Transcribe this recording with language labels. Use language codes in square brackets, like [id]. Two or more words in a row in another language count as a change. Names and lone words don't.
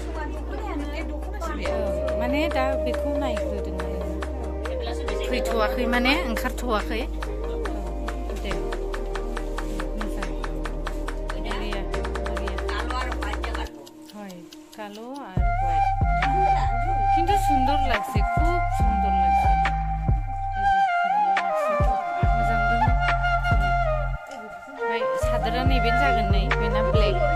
[brx] माने दा बेखौ नायग्रोदों फैथ'वाखै माने ओंखारथ'वाखै दे मोजां [bn] হয় কালো আর হোয়াইট কিন্তু সুন্দর লাগছে খুব সুন্দর লাগছে [brx] सादरा नैबेनो जागोन नै बेना ब्लेक